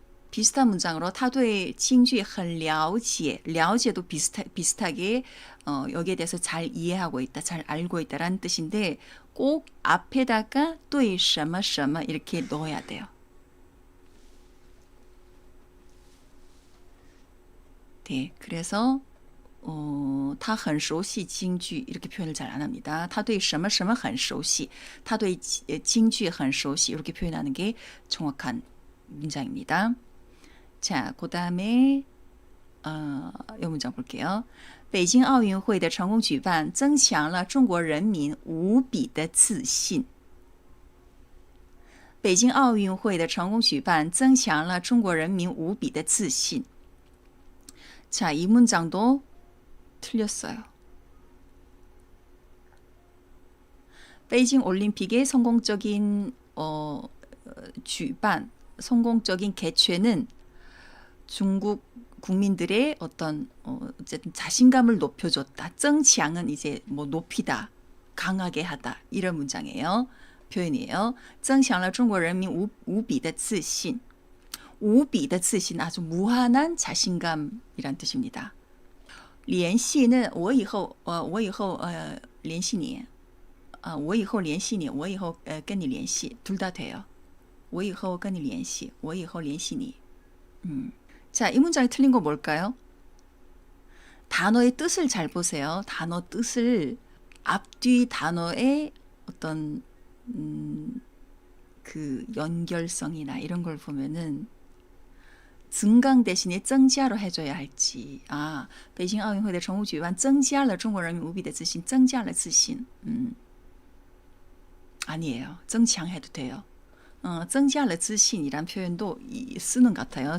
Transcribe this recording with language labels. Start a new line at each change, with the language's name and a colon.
Korean: 비슷한 문장으로
Chinese: 他对京剧很了解,
Korean: 了解도 비슷하게 여기에 대해서 잘 이해하고 있다, 잘 알고 있다라는 뜻인데 꼭 앞에다가 对什么什么 이렇게 넣어야 돼요. 네, 그래서
Chinese: 他很熟悉京剧
Korean: 이렇게 표현을 잘 안 합니다.
Chinese: 他对什么什么很熟悉, 他对京剧很熟悉
Korean: 이렇게 표현하는 게 정확한 문장입니다. 자, 그 다음에 이 문장 볼게요.
Chinese: 北京奥运会的成功举办增强了中国人民无比的自信。北京奥运会的成功举办增强了中国人民无比的自信.
Korean: 자, 이 문장도 틀렸어요. 베이징 올림픽의 성공적인 주반, 성공적인 개최는 중국 국민들의 어떤 어쨌든 자신감을 높여줬다. 增强은 이제 뭐 높이다, 강하게 하다 이런 문장이에요. 표현이에요.
Chinese: 增强了中国人民无比的自信. 无比的自信
Korean: 아주 무한한 자신감이란 뜻입니다.
Chinese: 联系는 我以后联系你. 我以后联系你, 我以后跟你联系
Korean: 둘 다 돼요.
Chinese: 我以后跟你联系, 我以后联系你.
Korean: 자, 이 문장이 틀린 거 뭘까요? 단어의 뜻을 잘 보세요. 단어 뜻을 앞뒤 단어의 어떤 그 연결성이나 이런 걸 보면은 증강 대신에 增加로 해줘야 할지.
Chinese: 北京奥运会的成功举办增加了中国人民无比的自信, 增加了自信.
Korean: 아니에요. 增强 해도 돼요.
Chinese: 增加了自信
Korean: 이란 표현도 쓰는 것 같아요.